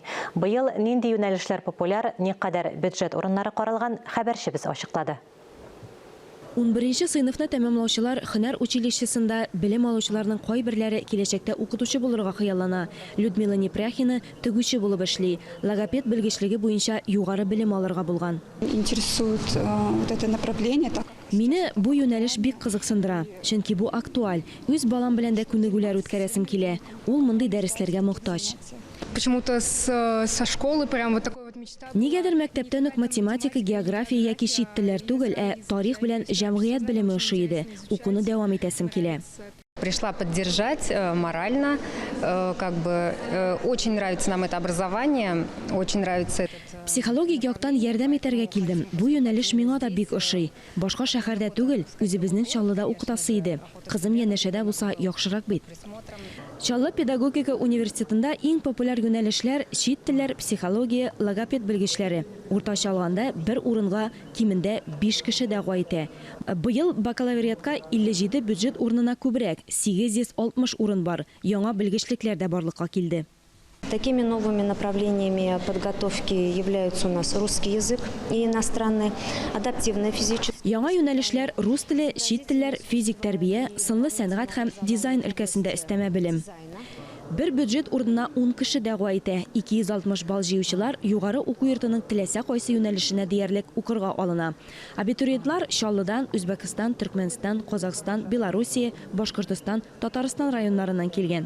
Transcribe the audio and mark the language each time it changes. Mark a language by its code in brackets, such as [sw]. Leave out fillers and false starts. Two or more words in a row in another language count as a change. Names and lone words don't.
[tt] Быел нинди юнәлешләр популяр, никадәр бюджет урыннары каралган, хәбәрчебез ачыклады. 11-нче сыйныфны тәмамлаучылар һөнәр училищесында белем алучыларның кайберләре киләчәктә укытучы булырга хыяллана. Людмила Непряхина тегүче булып эшли. Логопед белгечлеге буенча югары белем алырга булган. [ru] Интересует вот это направление. [tt] Мине бу юнәлеш бик кызыксындыра, чөнки бу актуаль. Үз балам белән дә күнегүләр үткәрәсем килә. Ул мондый дәресләргә мохтаҗ. [ru] Почему-то со школы прям вот такой вот мечта. [tt] Нигәдер мәктәптән үк математика, география яки чит телләр түгел, тарих белән җәмгыять белеме ошый иде. Укуны дәвам итәсем килә. [ru] Пришла поддержать морально, очень нравится нам это образование, очень нравится этот... [tt] Психологик яктан ярдәм итәргә килдем. Бу юнәлеш миңа да бик ошый. Башка шәһәрдә түгел, үзебезнең Чаллыда укытасы иде. Кызым янәшәдә булса яхшырак бит. Чаллы педагогика университетында иң популяр юнәлешләр чит телләр, психология, логопед белгечләре. Уртача алганда бер урынга кимендә 5 кеше дәгъва итә. Быел бакалавриатка 57 бюджет урынына күбрәк, 860 урын бар. Яңа белгечлекләр дә барлыкка килде. [ru] Такими новыми направлениями подготовки являются у нас русский язык и иностранный, адаптивная физическая. [tt] Яңа юнәлешләр рус теле, чит телләр, физик тәрбия, сынлы сәнгать һәм дизайн өлкәсендә өстәмә белем. Бер бюджет урынына 10 кеше дәгъва итә. 260 балл җыючылар югары уку йортының теләсә кайсы юнәлешенә диярлек укырга алына. Абитуриентлар Чаллыдан, Үзбәкстан, Төркмәнстан, Казакстан, Белоруссия, Башкортстан, Татарстан районнарыннан килгән.